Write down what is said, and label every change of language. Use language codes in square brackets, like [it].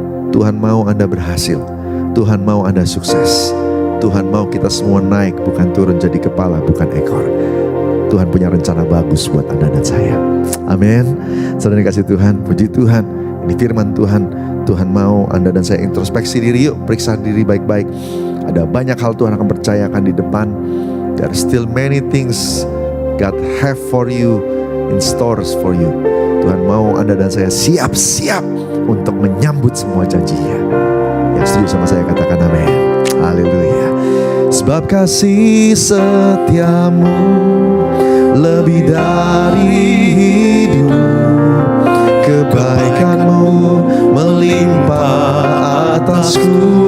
[id] Tuhan mau Anda berhasil, Tuhan mau Anda sukses, Tuhan mau kita semua naik, bukan turun jadi kepala, bukan ekor. Tuhan punya rencana bagus buat Anda dan saya. Amin. Saudara dikasih Tuhan, puji Tuhan. Ini firman Tuhan. Tuhan mau Anda dan saya introspeksi diri, yuk periksa diri baik-baik. Ada banyak hal Tuhan akan percayakan di depan. [en] There are still many things God have for you, in stores for you. [id] Tuhan mau Anda dan saya siap-siap untuk menyambut semua janjinya. Yang setuju sama saya katakan amin. Haleluya. Sebab kasih setiamu lebih dari hidup, kebaikanmu melimpah atasku.